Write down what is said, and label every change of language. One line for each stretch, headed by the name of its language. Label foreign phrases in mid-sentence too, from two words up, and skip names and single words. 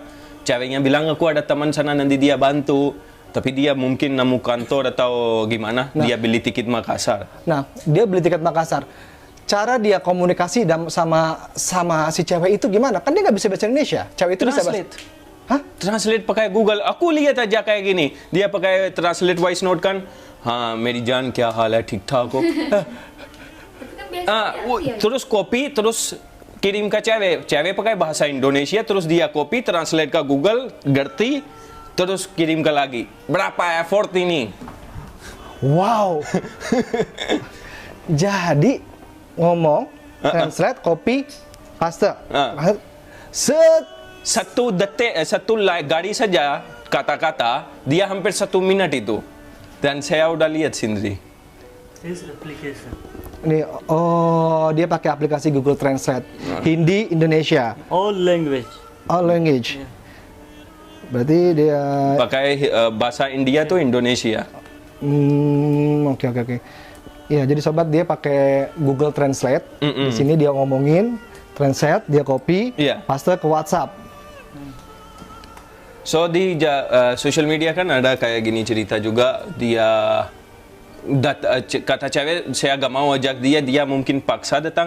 Indonesian: Ceweknya bilang aku ada teman sana nanti dia bantu. Tapi dia mungkin nemu kantor atau gimana, dia beli tiket Makassar. Nah, dia beli tiket Makassar. Cara dia komunikasi sama si cewek itu gimana? Kan dia nggak bisa bahasa Indonesia. Cewek itu bisa bahasa... Hah? Translate pakai Google. Aku lihat aja kayak gini. Dia pakai translate
English: voice note
Indonesian: kan.
Hindi: मेरी जान क्या हाल है, ठीक ठाक हो.
Indonesian: Terus copy, terus kirim ke cewek. Cewek pakai bahasa Indonesia, terus dia copy, translate ke Google, ngerti, terus kirim ke lagi. Berapa effort ini? Wow. Jadi ngomong,
English: translate, copy, paste.
Indonesian: Satu detik, satu garis saja kata-kata, dia hampir 1 menit itu. Dan saya udah lihat sendiri. Nih, dia pakai aplikasi Google Translate. Hindi, Indonesia.
English: All language. All language.
Indonesian: Berarti dia Pakai bahasa India tuh Indonesia. Oke. Iya, jadi sobat dia pakai Google Translate. Di sini dia ngomongin, translate, dia
English: copy, paste
Indonesian: ke WhatsApp. So di
English: social media
Indonesian: kan ada kayak gini cerita juga, dia kata cewek saya gak mau ajak dia mungkin paksa datang.